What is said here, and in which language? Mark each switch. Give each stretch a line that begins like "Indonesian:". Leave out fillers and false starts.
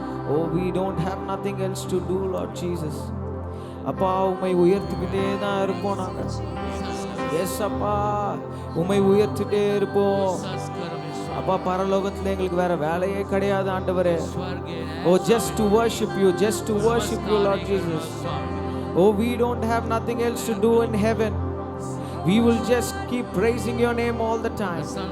English: Oh, we don't have nothing else to do, Lord Jesus.
Tamil: அப்பா உம்மை உயர்த்திக்கிட்டே தான் இருப்போம் நாங்க. எஸ் அப்பா உம்மை உயர்த்திட்டே இருப்போம். அப்பா பரலோகத்துல எங்களுக்கு வேற வேலையே கிடையாது ஆண்டவரே.
English: Oh, just to worship you, Lord Jesus. Oh, we don't have nothing else to do in heaven. We will just keep praising your name all the time.